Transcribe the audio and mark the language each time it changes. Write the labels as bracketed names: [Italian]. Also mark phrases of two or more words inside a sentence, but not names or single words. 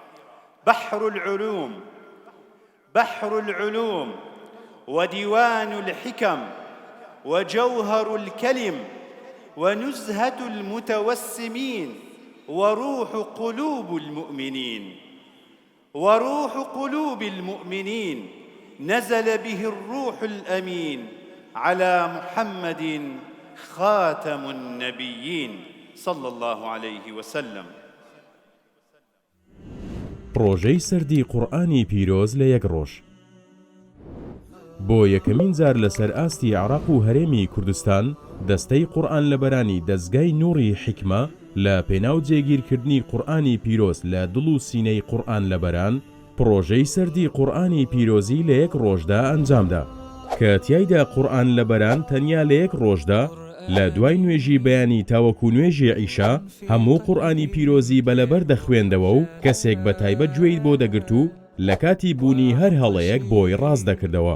[Arabic] بحر العلوم وديوان الحكم وجوهر الكلم ونزهة المتوسمين وروح قلوب المؤمنين نزل به الروح الأمين على محمد خاتم النبيين صلى الله عليه وسلم. [Central Kurdish] ڕۆژەی سەردی قورئانی پیرۆز لە یەک ڕۆژ بۆ یەکەمین جار لەسەر ئاستی عێراق و هەرێمی کوردستان دەستەی قورئان لەبەرانی دەستگای نووری حیکمە لە پێناو جێگیرکردنی قورئانی پیرۆز لە دڵ و سینەی قورئان لەبەران پرۆژەی سەردی قورئانی پیرۆزی لە یەک ڕۆژدا ئەنجامدا کە تیایدا قورئان لەبەران تەنیا لە یەک ڕۆژدا لە دوای نوێژی بەیانی تاوەکو نوێژی عیشا هەموو قورئانی پیرۆزی بەلەبەر دەخوێندەوە و کەسێک بە تایبەت گوێی بۆ دەگرت و لە کاتی بوونی هەر هەڵەیەک بۆی ڕاست دەکردەوە.